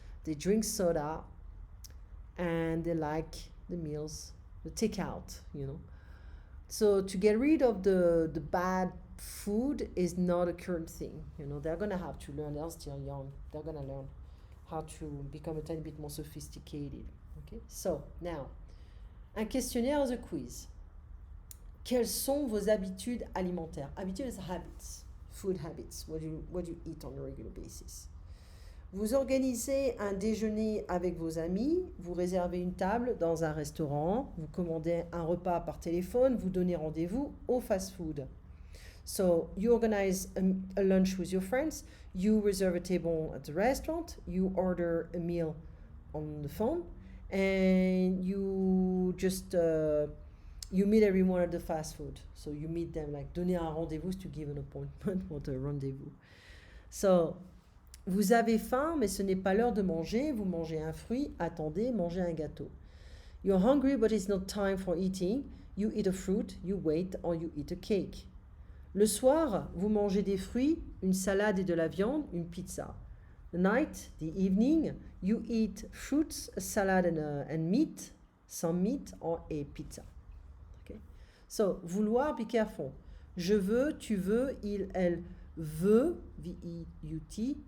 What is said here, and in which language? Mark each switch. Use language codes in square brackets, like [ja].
[en] They drink soda and they like the meals, the takeout, So to get rid of the bad food is not a current thing. They're going to have to learn. They're still young. They're going to learn how to become a tiny bit more sophisticated. Okay? So now, [fr] un questionnaire [en] as a quiz. [fr] Quelles sont vos habitudes alimentaires? [en] Habitudes is habits, food habits, what you eat on a regular basis. [fr] Vous organisez un déjeuner avec vos amis, vous réservez une table dans un restaurant, vous commandez un repas par téléphone, vous donnez rendez-vous au fast-food. [en] So you organize a lunch with your friends, you reserve a table at the restaurant, you order a meal on the phone, and you just you meet everyone at the fast food. So you meet them, like [fr] donner un rendez-vous [en] to give an appointment or a rendezvous. [fr] So vous avez faim, mais ce n'est pas l'heure de manger. Vous mangez un fruit, attendez, mangez un gâteau. [en] You're hungry, but it's not time for eating. You eat a fruit, you wait, or you eat a cake. [fr] Le soir, vous mangez des fruits, une salade et de la viande, une pizza. [en] The night, the evening, you eat fruits, a salad and meat, some meat, or a pizza. Okay? So, vouloir, be careful. [fr] Je veux, tu veux, il, elle veut, V-E-U-T.